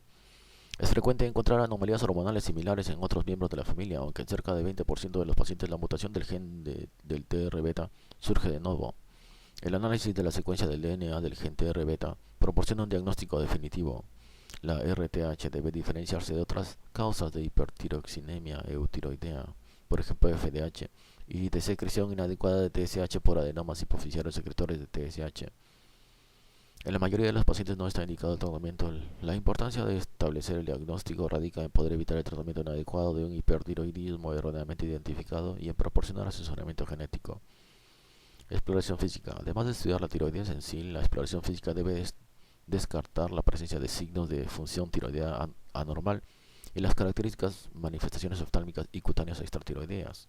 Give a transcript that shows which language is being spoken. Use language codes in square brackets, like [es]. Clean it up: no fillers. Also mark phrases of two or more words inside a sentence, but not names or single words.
[es] Es frecuente encontrar anomalías hormonales similares en otros miembros de la familia, aunque en cerca de 20% de los pacientes la mutación del gen del TR-beta surge de nuevo. El análisis de la secuencia del DNA del gen TR-beta proporciona un diagnóstico definitivo. La RTH debe diferenciarse de otras causas de hipertiroxinemia eutiroidea, por ejemplo FDH, y de secreción inadecuada de TSH por adenomas hipoficiarios secretores de TSH. En la mayoría de los pacientes no está indicado el tratamiento. La importancia de establecer el diagnóstico radica en poder evitar el tratamiento inadecuado de un hipertiroidismo erróneamente identificado y en proporcionar asesoramiento genético. Exploración física. Además de estudiar la tiroides en sí, la exploración física debe descartar la presencia de signos de función tiroidea anormal y las características manifestaciones oftálmicas y cutáneas extratiroideas.